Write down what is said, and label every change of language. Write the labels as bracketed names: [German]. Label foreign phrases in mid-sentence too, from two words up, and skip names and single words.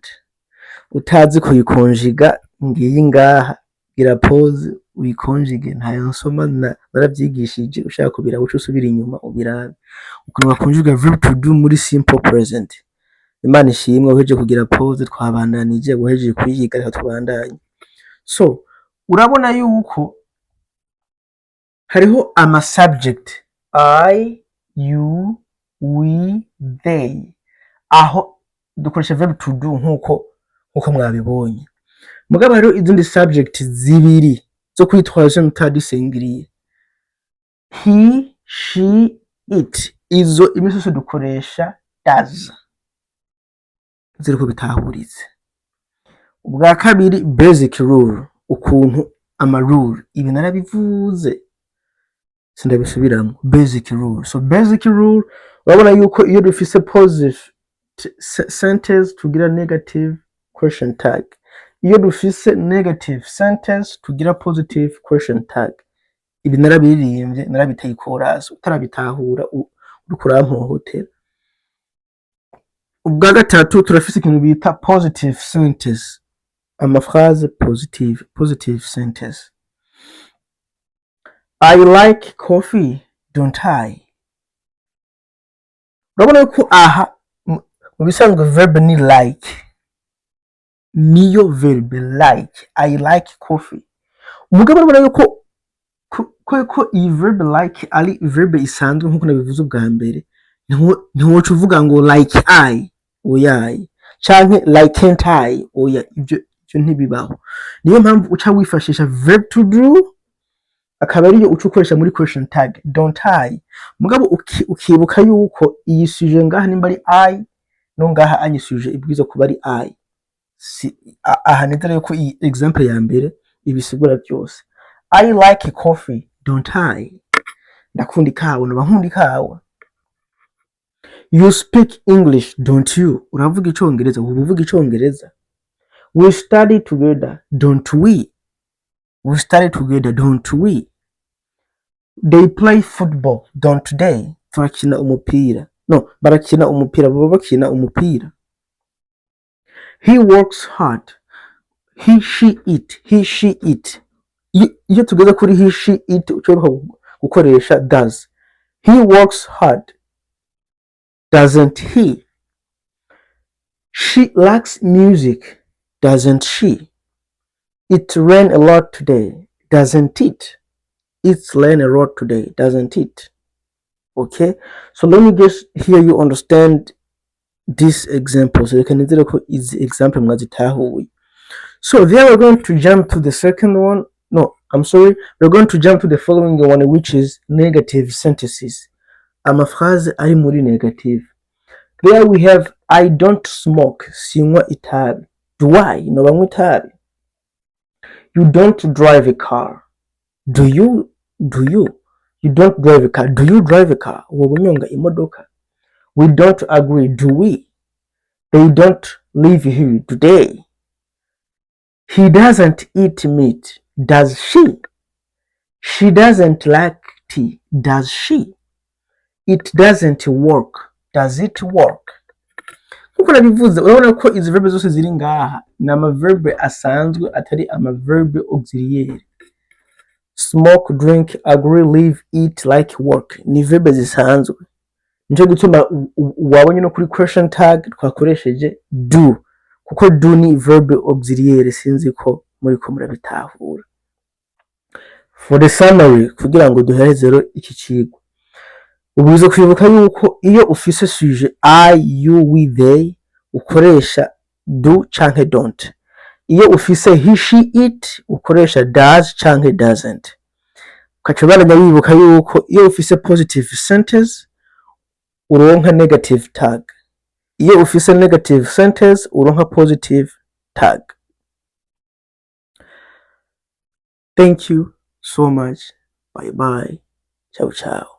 [Rundi] Utazi kuyikonjiga ngiyi ngaha, gira pause uyikonjige, ntayo nsoma narabyigishije, ushaka kubira buco usubira inyuma ubirabe. Ukuntu bakonjiga [English] verb to do [Rundi] muri [English] simple present. [Rundi] Imana ishimwe uheje kugira pause twabandanije, uheje kuyiga reka tubandanye. So, urabona yuko hariho ama subject [English] I, you, we, they. [Rundi] Aho dukoresha [English] verb to do [Rundi] nkuko mwabibonye. Mugabo hariho izindi subject zibiri zo kwitwaza mutadisengiriye. [English] He, she, it. [Rundi] Izo imisoso dukoresha does. Ziriko bitahuritse. Ubwa kabiri [English] basic rule, [Rundi] ukuntu ama rule ibi narabivuze sindabisubiramo. [English] Basic rule. So basic rule [Rundi] urabona yuko iyo dufise [English] positive sentence [Rundi] tugira [English] negative question tag. [Rundi] Iyo dufise [English] negative sentence [Rundi] tugira [English] positive question tag. [Rundi] Ibi narabiririmbye narabiteye chorus, utarabitahura uriko urampohotera. Ubwa gatatu turafise ikintu bita [English] positive sentence. [Rundi] Ama [English] phrase positive sentence. I like coffee, don't I? [Rundi] Urabona yuko aha mu bisanzwe verb ni like. Niyo [English] verb like. I like coffee. [Rundi] Umugabo urabona yuko ko iyi [English] verb like [Rundi] ari verb isanzwe nkuko nabivuze ubwa mbere. Ntiwoca uvuga ngo [English] like I [Rundi] oyaye canke [English] like can't I [Rundi] oya, ibyo ntibibaho. Niyo mpamvu uca wifashisha [English] verb to do [Rundi] akaba ariyo uca ukoresha muri [English] question tag don't I. [Rundi] Mugabo ukibuka yuko iyi sujet ngaha nimba ari I no ngaha anyi sujet ibwizo kuba ari I. Aha nizere yuko iyi example ya mbere ibisigura byose. [English] I like coffee, don't I? [Rundi] Ndakundi kawa nabahundi kawa. [English] You speak English, don't you? [Rundi] Uravuga icongereza, uvuga icongereza. [English] We study together, don't we? We study together, don't we? They play football, don't they? [Rundi] Turakina umupira. No, barakina umupira, baba bakina umupira. [English] He works hard. He, she, it. He, she, it. [Rundi] Iyo tugeza kuri [English] he, she, it [Rundi] ushobora gukoresha does. [English] He works hard. Doesn't he? She likes music. Doesn't she? It rained a lot today. Doesn't it? It's rained a lot today. Doesn't it? Okay. So let me just hear you understand this example. So you can either is example mwazitahuye. So there we're going to jump to the second one. No, I'm sorry. We're going to jump to the following one, which is negative sentences. [Rundi] Amaphrase ari muri negative. [English] There we have I don't smoke. [Rundi] Sinywa itabi. [English] Do I? [Rundi] No banywa itabi. [English] You don't drive a car. Do you? You don't drive a car. Do you drive a car? [Rundi] Wobunyonga imodoka. [English] We don't agree. Do we? They don't live here today. He doesn't eat meat. Does she? She doesn't like tea. Does she? It doesn't work. Does it work? [Rundi] Kuko nabivuze urabona ko izi verb zose ziri ngaha na ama verb asanzwe atari ama [English] verb auxiliary. Smoke, drink, agree, live, eat, like, work [Rundi] ni verb zisanzwe. Nje gutuma wabonye no kuri [English] question tag [Rundi] twakoresheje do kuko do ni [French] verb auxiliaire, [Rundi] sinzi ko muriko murabitahura. [English] For the summary, [Rundi] kugira ngo duhereze rero iki cigwa, ubuze kwibuka yuko iyo ufise sujet [English] I, you, we, they [Rundi] ukoresha do canke don't. Iyo ufise [English] he, she, it [Rundi] ukoresha does canke doesn't. Ukaca baranya wibuka yuko iyo ufise [English] positive sentence [Rundi] uronka [English] negative tag. [Rundi] Iyo ufise [English] negative sentence [Rundi] uronka [English] positive tag. Thank you so much. Bye bye. [Italian] Ciao ciao.